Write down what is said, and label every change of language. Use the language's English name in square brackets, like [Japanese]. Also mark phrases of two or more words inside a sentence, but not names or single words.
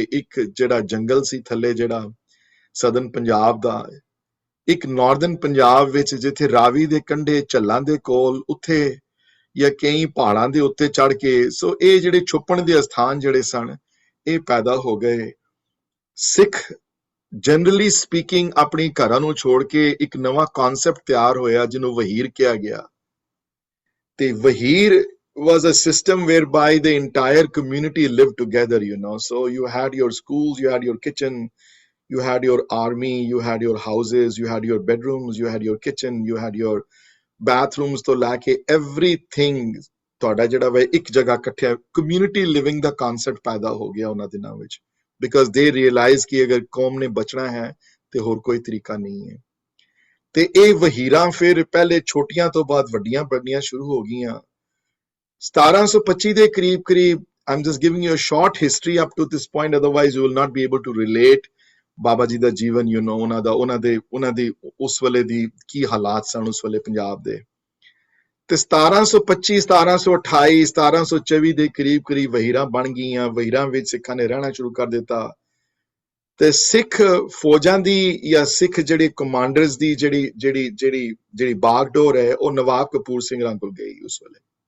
[Punjabi] ਇੱਕ ਜਿਹੜਾ ਜੰਗਲ ਸੀ ਥੱਲੇ, ਜਿਹੜਾ ਸਦਰਨ ਪੰਜਾਬ ਦਾ, ਇੱਕ ਨਾਰਦਰਨ ਪੰਜਾਬ ਵਿੱਚ ਜਿੱਥੇ ਰਾਵੀ ਦੇ ਕੰਢੇ, ਝੱਲਾਂ ਦੇ ਕੋਲ, ਉੱਥੇ ਜਾਂ ਕਈ ਪਹਾੜਾਂ ਦੇ ਉੱਤੇ ਚੜ ਕੇ। ਸੋ ਇਹ ਜਿਹੜੇ ਛੁਪਣ ਦੇ ਸਥਾਨ ਜਿਹੜੇ ਸਨ ਇਹ ਪੈਦਾ ਹੋ ਗਏ। ਸਿੱਖ [English] generally speaking [Punjabi] ਆਪਣੀ ਘਰਾਂ ਨੂੰ ਛੋੜ ਕੇ ਇੱਕ ਨਵਾਂ ਕਨਸੈਪਟ ਤਿਆਰ ਹੋਇਆ ਜਿਹਨੂੰ ਵਹੀਰ ਕਿਹਾ ਗਿਆ। ਤੇ ਵਹੀਰ [English] was a system whereby the entire community lived together, so you had your schools, you had your kitchen, you had your army, you had your houses, you had your bedrooms, you had your kitchen, you had your bathrooms, to [Punjabi] ਲੈ ਕੇ [English] everything [Punjabi] ਤੁਹਾਡਾ ਜਿਹੜਾ ਵਾ ਇੱਕ ਜਗ੍ਹਾ ਇਕੱਠਿਆ। [English] community living [Punjabi] ਦਾ concept ਪੈਦਾ ਹੋ ਗਿਆ ਉਹਨਾਂ ਦਿਨਾਂ ਵਿੱਚ, [English] because they realize [Punjabi] ਕਿ ਅਗਰ ਕੌਮ ਨੇ ਬਚਣਾ ਹੈ ਤੇ ਹੋਰ ਕੋਈ ਤਰੀਕਾ ਨਹੀਂ ਹੈ। ਤੇ ਇਹ ਵਹੀਰਾਂ ਫਿਰ ਪਹਿਲੇ ਛੋਟੀਆਂ ਤੋਂ ਬਾਅਦ ਵੱਡੀਆਂ ਬਣਨੀਆਂ ਸ਼ੁਰੂ ਹੋ ਗਈਆਂ। [English] 1725 [Punjabi] ਦੇ ਕਰੀਬ [English] I'm just giving you a short history up to this point, otherwise you will not be able to relate [Punjabi] ਬਾਬਾ ਜੀ ਦਾ ਜੀਵਨ, ਉਹਨਾਂ ਦੇ ਉਸ ਵੇਲੇ ਦੀ ਕੀ ਹਾਲਾਤ ਸਨ ਉਸ ਵੇਲੇ ਪੰਜਾਬ ਦੇ। ਤੇ 1725, 1728, 1724 ਦੇ ਕਰੀਬ ਵਹੀਰਾਂ ਬਣ ਗਈਆਂ। ਵਹੀਰਾਂ ਵਿੱਚ ਸਿੱਖਾਂ ਨੇ ਰਹਿਣਾ ਸ਼ੁਰੂ ਕਰ ਦਿੱਤਾ। ਤੇ ਸਿੱਖ ਫੌਜਾਂ ਦੀ ਜਾਂ ਸਿੱਖ ਜਿਹੜੇ ਕਮਾਂਡਰਸ ਦੀ ਜਿਹੜੀ ਬਾਗਡੋਰ ਹੈ ਉਹ ਨਵਾਬ ਕਪੂਰ ਸਿੰਘ ਕੋਲ ਗਈ ਉਸ ਵੇਲੇ।